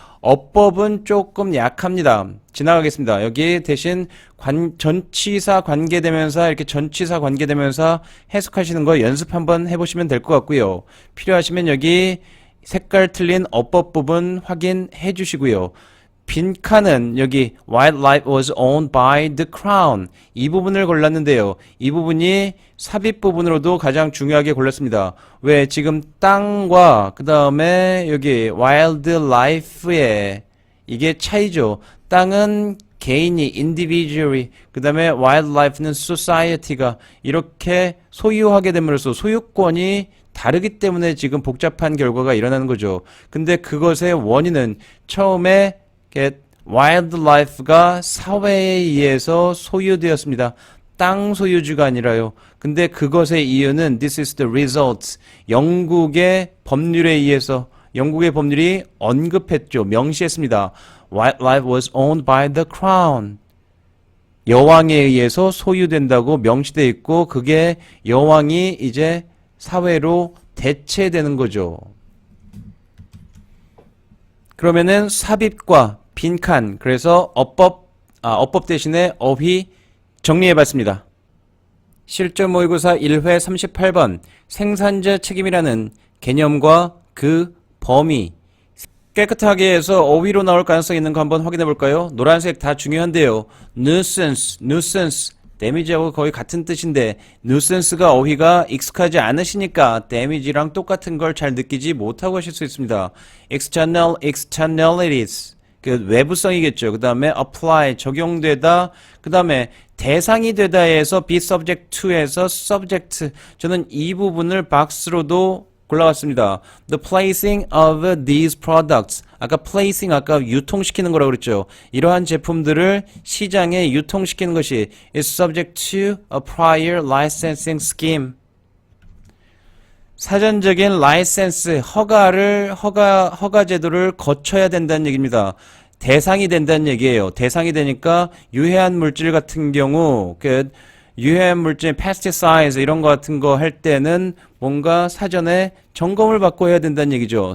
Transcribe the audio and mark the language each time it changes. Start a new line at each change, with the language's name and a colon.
Korean: 어법은 조금 약합니다. 지나가겠습니다. 여기 대신 전치사 관계대명사 이렇게 전치사 관계대명사 해석하시는 거 연습 한번 해보시면 될 것 같고요. 필요하시면 여기 색깔 틀린 어법 부분 확인해 주시고요. 빈칸은 여기 wildlife was owned by the crown 이 부분을 골랐는데요. 이 부분이 삽입 부분으로도 가장 중요하게 골랐습니다. 왜 지금 땅과 그 다음에 여기 wildlife의 이게 차이죠. 땅은 개인이 individually 그 다음에 wildlife는 society가 이렇게 소유하게 됨으로써 소유권이 다르기 때문에 지금 복잡한 결과가 일어나는 거죠. 근데 그것의 원인은 처음에 wildlife가 사회에 의해서 소유되었습니다. 땅 소유주가 아니라요. 근데 그것의 이유는 this is the result. 영국의 법률에 의해서 영국의 법률이 언급했죠. 명시했습니다.
English: Wildlife was owned by the crown.
Korean: 여왕에 의해서 소유된다고 명시되어 있고 그게 여왕이 이제 사회로 대체되는 거죠. 그러면은 삽입과 빈칸 그래서 어법 대신에 어휘 정리해봤습니다. 실전 모의고사 1회 38번 생산자 책임이라는 개념과 그 범위 깨끗하게 해서 어휘로 나올 가능성이 있는 거 한번 확인해 볼까요? 노란색 다 중요한데요. nuisance 데미지하고 거의 같은 뜻인데 nuisance가 어휘가 익숙하지 않으시니까 damage랑 똑같은 걸 잘 느끼지 못하고 하실 수 있습니다. externalities 그 외부성이겠죠. 그 다음에 apply 적용되다. 그 다음에 대상이 되다에서 be subject to 에서 subject 저는 이 부분을 박스로도 골라왔습니다.
English: The placing of these products 아까 placing 아까 유통시키는 거라고 그랬죠. 이러한 제품들을 시장에 유통시키는 것이 is subject to a prior licensing scheme.
Korean: 사전적인 라이센스 허가 제도를 거쳐야 된다는 얘기입니다. 대상이 된다는 얘기예요. 대상이 되니까 유해한 물질 같은 경우 유해한 물질 pesticides 이런 거 같은 거 할 때는 뭔가 사전에 점검을 받고 해야 된다는 얘기죠.